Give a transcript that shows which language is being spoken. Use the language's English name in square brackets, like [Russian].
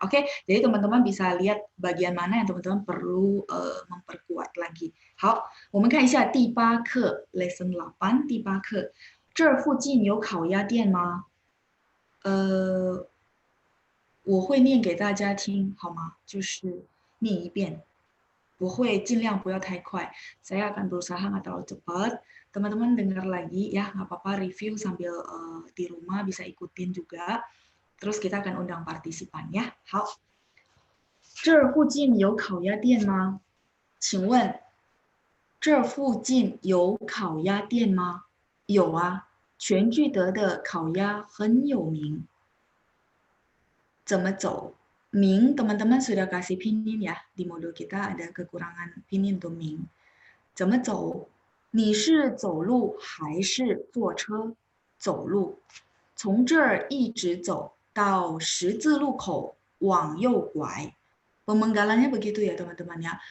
[Indonesian] Oke, jadi teman-teman bisa lihat bagian mana yang teman-teman perlu memperkuat lagi. [Chinese] 好，我们看一下第8课 lesson 8第8课。这儿附近有烤鸭店吗？我会念给大家听，好吗？就是念一遍，我会尽量不要太快。 [Indonesian] Saya akan berusaha nggak terlalu cepat. Teman-teman dengar lagi ya, nggak apa-apa review sambil di rumah bisa ikutin juga. Terus kita akan undang partisipan ya. [Chinese] 好，这儿附近有烤鸭店吗？请问这儿附近有烤鸭店吗？有啊。全聚德的烤鸭很有名。怎么走？ [Indonesian] 名 teman-teman sudah kasih pinyin ya. Di modul kita ada kekurangan pinyin untuk 名。 [Chinese] 怎么走？你是走路还是坐车？走路。从这儿一直走到十字路口往右拐。 [Indonesian] Pemenggalannya begitu ya teman-teman ya.